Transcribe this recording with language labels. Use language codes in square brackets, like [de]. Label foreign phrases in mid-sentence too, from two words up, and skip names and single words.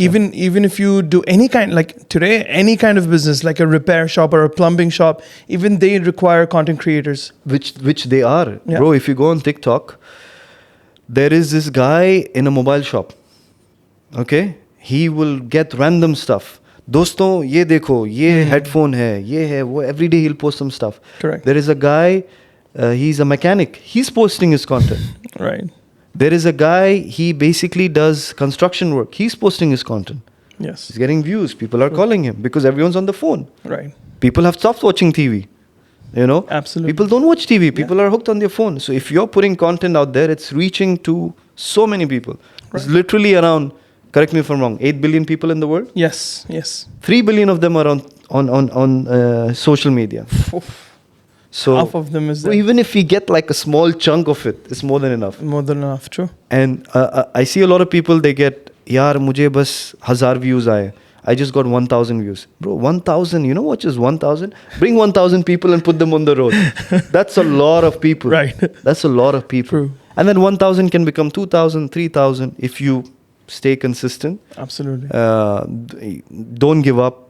[en] even if you do any kind, like today, any kind of business, like a repair shop or a plumbing shop, even they require content creators. Which they are. Yeah. Bro, if you go on TikTok, there is this guy in a mobile shop. Okay? He will get random stuff. [hi] दोस्तों, ये देखो, ये headphone है, ये है, वो. [en] Every day he'll post some stuff. Correct. There is a guy, he's a mechanic. He's posting his content. Right. There is a guy, he basically does construction work. He's posting his content. Yes. He's getting views. People are calling him because everyone's on the phone. Right. People have stopped watching TV. Absolutely. People don't watch TV. People are hooked on their phone. So if you're putting content out there, it's reaching to so many people. It's literally around, correct me if I'm wrong, 8 billion people in the world. Yes. Yes. 3 billion of them are on social media. So Half of them is there. even if we get like a small chunk of it, it's more than enough. More than enough. True. And I see a lot of people, they get, [hi] यार, मुझे बस 1,000 views आए. [en] I just got 1,000 views. Bro, 1,000, you know what is 1,000? Bring 1,000 people and put them on the road. That's a lot of people. Right. That's a lot of people. True. And then 1,000 can become 2,000, 3,000 if you stay consistent. Absolutely. Don't give up.